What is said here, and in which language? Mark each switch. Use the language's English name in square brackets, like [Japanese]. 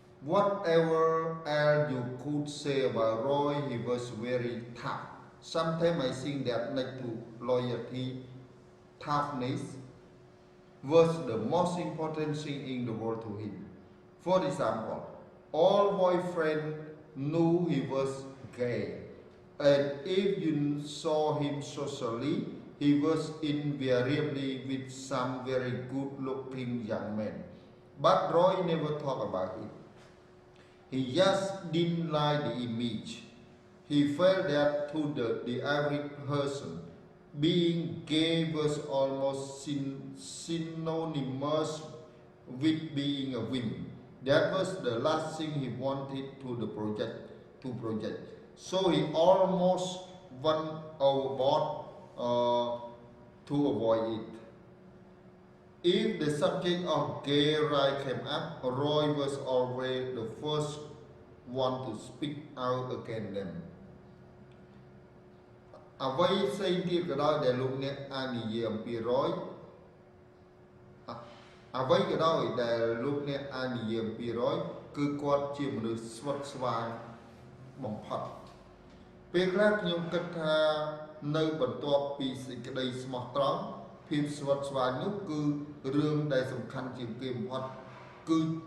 [English] Whatever else you could say about Roy he was very tough sometimes I think that next to loyalty toughness was the most important thing in the world to him for example all boyfriends knew he was gay and if you saw him socially he was invariably with some very good-looking young men. But Roy never talked about it. He just didn't like the image. He felt that to the average person, being gay was almost synonymous with being a woman. That was the last thing he wanted to project. So he almost went overboard to avoid it. If the subject of gay rights came up, Roy was always the first one to speak out against them. [Khmer] អ្វីផ្សេងទៀតក៏ដោយដែលលោកអ្នកអាចនិយាយអំពី Roy អ្វីក៏ដោយដែលលោកអ្នកអាចនិយាយអំពី Roy គឺគាត់ជាមនុស្សស្វិតស្វាញបំផុតពេលខ្លះខ្ញុំគិតថានៅបន្ទាប់ពីសេចក្តីស្មោះត្រង់ភាពស្វិតស្វាញនោះគឺរឿងដែលសំខាន់ជាងគេបំផុតគឺ